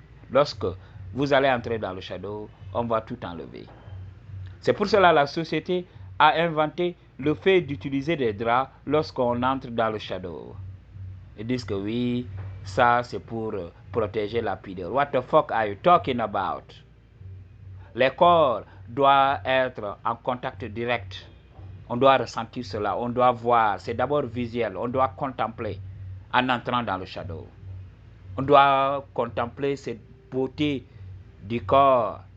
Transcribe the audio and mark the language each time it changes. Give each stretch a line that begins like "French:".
French: Lorsque vous allez entrer dans le shadow, on va tout enlever. C'est pour cela que la société a inventé le fait d'utiliser des draps lorsqu'on entre dans le shadow. Ils disent que oui, ça c'est pour protéger la pudeur.
English: What the fuck are you talking about?
French: Les corps doivent être en contact direct. On doit ressentir cela, on doit voir. C'est d'abord visuel, on doit contempler en entrant dans le shadow. On doit contempler cette beauté du corps